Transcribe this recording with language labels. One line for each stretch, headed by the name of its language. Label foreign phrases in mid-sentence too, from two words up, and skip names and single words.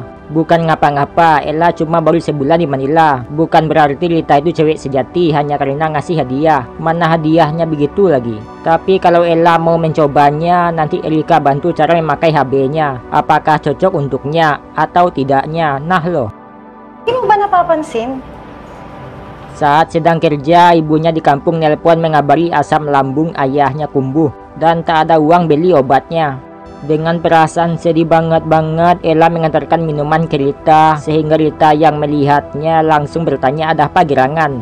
Indonesian: Bukan ngapa-ngapa, Ella cuma baru sebulan di Manila. Bukan berarti Rita itu cewek sejati hanya karena ngasih hadiah. Mana hadiahnya begitu lagi. Tapi kalau Ella mau mencobanya, nanti Erika bantu cara memakai HB-nya. Apakah cocok untuknya atau tidaknya? Nah loh.
Filipino: Hindi mo ba napapansin?
Indonesian: Saat sedang kerja, ibunya di kampung nelpon mengabari asam lambung ayahnya kambuh dan tak ada uang beli obatnya. Dengan perasaan sedih banget, Ella mengantarkan minuman ke Rita, sehingga Rita yang melihatnya langsung bertanya ada apa gerangan.